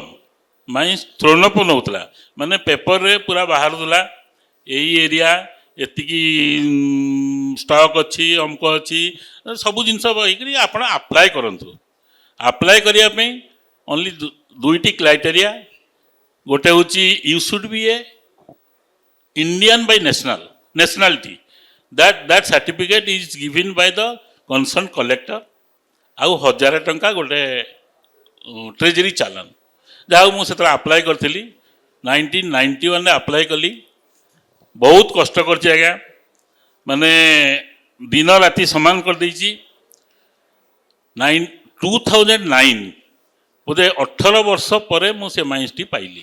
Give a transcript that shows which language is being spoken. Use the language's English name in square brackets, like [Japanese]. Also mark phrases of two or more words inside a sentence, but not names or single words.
[English] mines thrown open [Odia] ହେଉଥିଲା, ମାନେ ପେପରରେ ପୁରା ବାହାରୁଥିଲା ଏଇ ଏରିଆ ଏତିକି ଷ୍ଟକ୍ ଅଛି, ଅମକ ଅଛି, ସବୁ ଜିନିଷ ହେଇକରି ଆପଣ ଆପ୍ଲାଏ କରନ୍ତୁ। ଆପ୍ଲାଏ କରିବା ପାଇଁ ଓନ୍ଲି ଦୁଇଟି କ୍ରାଇଟେରିଆ, ଗୋଟେ ହେଉଛି [English] you should be a Indian by nationality, that certificate is given by the concerned collector, [Odia] ଆଉ 1000 ଟଙ୍କା ଗୋଟେ ଟ୍ରେଜେରୀ ଚାଲାନ। ଯାହା ହଉ ମୁଁ ସେତେବେଳେ ଆପ୍ଲାଏ କରିଥିଲି, 1991ରେ ଆପ୍ଲାଏ କଲି। ବହୁତ କଷ୍ଟ କରିଛି ଆଜ୍ଞା, ମାନେ ଦିନ ରାତି ସମାନ କରିଦେଇଛି। 2009 ବୋଧେ 18 ବର୍ଷ ପରେ ମୁଁ ସେ ମାଇନ୍ସଟି ପାଇଲି।